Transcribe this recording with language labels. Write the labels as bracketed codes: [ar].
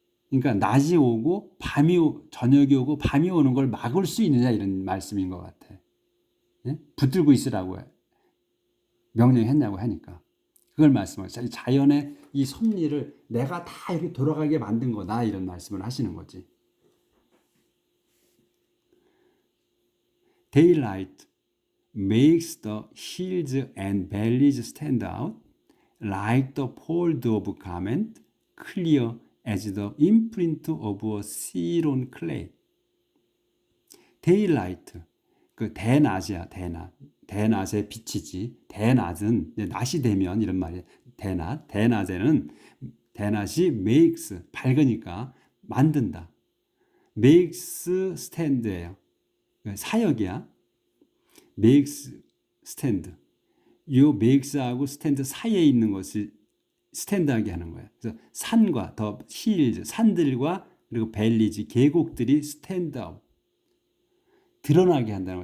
[ko] 그러니까 낮이 오고 저녁이 오고 밤이 오는 걸 막을 수 있느냐 이런 말씀인 것 같아. 예? 붙들고 있으라고 명령했냐고 하니까. 그걸 말씀하시죠. 자연의 이 섭리를 내가 다 이렇게 돌아가게 만든 거다 이런 말씀을 하시는 거지. [en] Daylight makes the hills and valleys stand out like the fold of garment, clear as the imprint of a seal on clay. Daylight, [ko] 그 대낮이야, 대낮. 대낮의 빛이지. 대낮은 낮이 되면 이런 말이야. 대낮에는 대낮이 [en] makes [ko] 밝으니까 만든다. [en] makes stand [ko] 예요. 사역이야. [en] makes stand. [ko] 요 [en] makes [ko] 하고 [en] stand [ko] 사이에 있는 것을 스탠드하게 하는 거야. 그래서 산과 더 [en] hills, [ko] 산들과 그리고 밸리지, 계곡들이 스탠드 아웃. 드러나게 한다는 거.